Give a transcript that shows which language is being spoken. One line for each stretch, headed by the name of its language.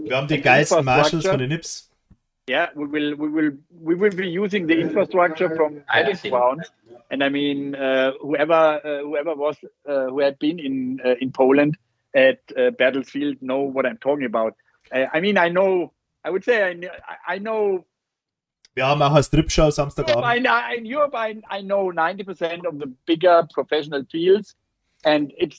German: Wir haben die geilsten Marshals von den Nips.
English: Yeah, we will be using the infrastructure from Battleground, and I mean whoever who had been in Poland at Battlefield know what I'm talking about. I mean, I know. I would say I know.
German: Wir haben auch eine Strip-Show Samstagabend.
English: In Europe, I know 90% of the bigger professional fields, and it's.